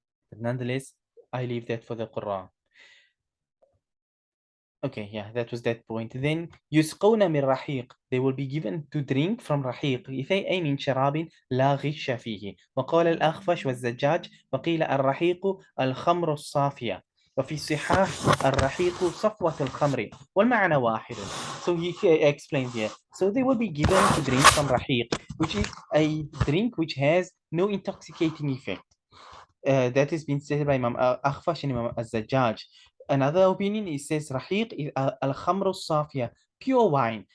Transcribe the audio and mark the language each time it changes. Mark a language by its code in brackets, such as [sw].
[en] But nonetheless, I leave that for the Qurra. Okay, yeah, that was that point. Then [ar] يسقون من رحيق, [en] they will be given to drink from [ar] رحيق, أي من شراب لا غش فيه. وقال الأخفش والزجاج وقيل الرحيق الخمر الصافية وفي الصحاح الرحيق صفوة الخمر والمعنى واحد. [en] So he explains here. So they will be given to drink from رحيق, which is a drink which has no intoxicating effect. That has been stated by Imam Akhfash and Imam Az-Zajjaj. Another opinion, it says Rahiq is al-khamru safiya, pure wine.